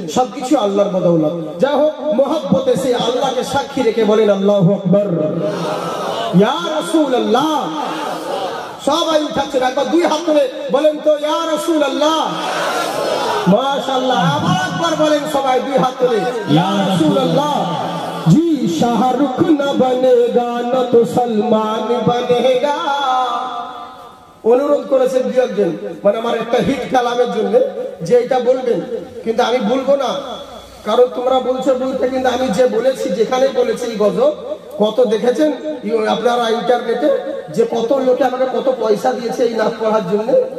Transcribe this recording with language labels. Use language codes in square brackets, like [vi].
[bn] সবকিছু আল্লাহর বদৌলত। যাই হোক, মহব্বতে সে আল্লাহকে সাক্ষী রেখে বলেন আল্লাহু আকবার, ইয়া রাসূলুল্লাহ। সবাই উঠাচ্ছেন, একবার দুই হাত তুলে বলেন তো ইয়া রাসূলুল্লাহ, মাশাআল্লাহ। আবার একবার বলেন সবাই দুই হাত তুলে ইয়া রাসূলুল্লাহ। [hi] जी शाहरुख न बनेगा न तो सलमान बनेगा। [bn] অনুরোধ করেছেন দু একজন, মানে আমার একটা হিট কালামের জন্য, যে এটা বলবেন, কিন্তু আমি বলবো না, কারণ তোমরা বলছো বলতে, কিন্তু আমি যে বলেছি, যেখানে বলেছি এই গজল, কত দেখেছেন আপনারা ইন্টারনেটে, যে কত লোকে আমাকে কত পয়সা দিয়েছে এই নাচ পড়ার জন্য।